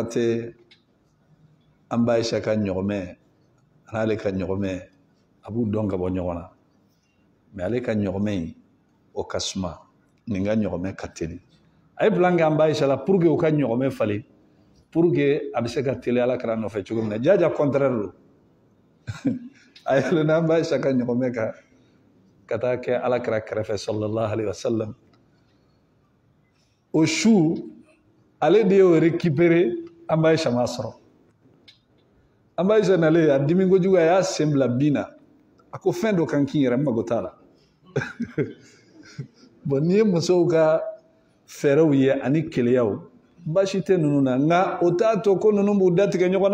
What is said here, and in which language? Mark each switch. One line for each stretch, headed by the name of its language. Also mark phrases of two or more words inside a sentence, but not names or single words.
Bambara: tɛ an ba Aisha ka ɲɔgɔmɛ n'ale ka ɲɔgɔmɛ a b'u dɔn ka bɔ ɲɔgɔn na mais ale ka ɲɔgɔmɛ in o ka suma nin ka ɲɔgɔmɛ ka teli a ye plan kɛ an ba Aisha la
French: pour que
Bambara: u ka ɲɔgɔmɛ falen
French: pour que
Bambara: a bɛ se ka teli alakira nɔfɛ cogo min na jaja contraire don a yɛlɛnna an ba Aisha ka ɲɔgɔmɛ kan ka taa kɛ alakira kɛrɛfɛ
Arabic: صلى الله عليه وسلم
Bambara: o su ale de y'o récupérer an ba Aisha ma sɔrɔ an ba Aisha nalen a dimi kojugu a y'a sen bila bin na a ko fɛn dɔ kan k'i yɛrɛ mago t'a la bon n'i ye musow ka fɛɛrɛw ye ani keleyaw baasi tɛ ninnu na nka o t'a to ko ninnu b'u datigɛ ɲɔgɔn